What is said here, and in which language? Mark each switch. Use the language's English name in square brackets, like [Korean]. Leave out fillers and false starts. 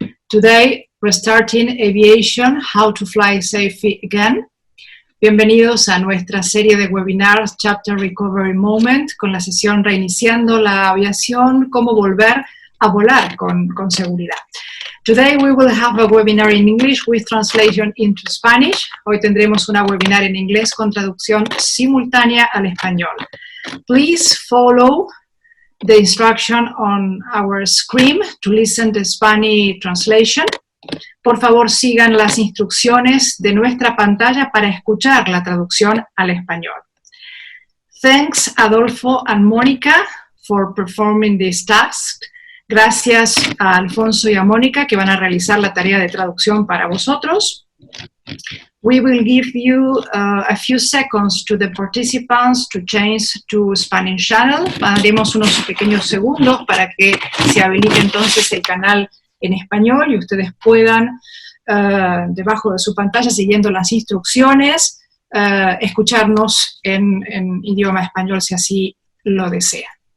[English] Today, we're starting aviation, how to fly safely again. [Spanish] Bienvenidos a nuestra serie de webinars Chapter Recovery Moment, con la sesión Reiniciando la aviación, cómo volver a volar con seguridad. [English] Today we will have a webinar in English with translation into Spanish. [Spanish] Hoy tendremos una webinar en inglés con traducción simultánea al español. [English] Please follow the instruction on our screen to listen to Spanish translation. [Spanish] Por favor, sigan las instrucciones de nuestra pantalla para escuchar la traducción al español. [English] Thanks, Adolfo and Mónica, for performing this task. [Spanish] Gracias a Alfonso y a Mónica que van a realizar la tarea de traducción para vosotros. [English] We will give you a few seconds to the participants to change to Spanish channel. [Spanish] Daremos unos pequeños segundos para que se habilite entonces el canal en español y ustedes puedan, debajo de su pantalla, siguiendo las instrucciones, escucharnos en idioma español si así lo desean.